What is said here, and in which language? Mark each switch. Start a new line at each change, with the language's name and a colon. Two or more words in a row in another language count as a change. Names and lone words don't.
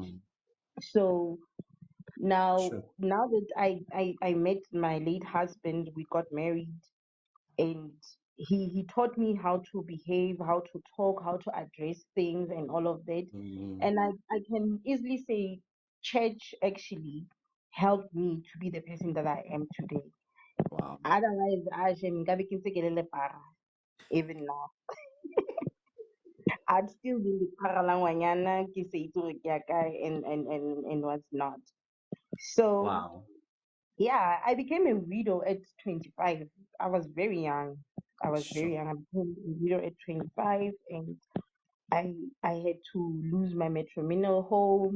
English: So now that I met my late husband, we got married, and he taught me how to behave, how to talk, how to address things and all of that. And I can easily say church actually helped me to be the person that I am today. Wow. Otherwise,
Tswana: nkabe ke ntse ke le lepara
English: even now. I'd still be
Tswana: lepara la ngwanyana ke sa itse gore ke ya kae
English: and what's not. So Wow. yeah, I became a widow at 25. I was very young. I was very young. I became a widow at 25, and I had to lose my matrimonial home.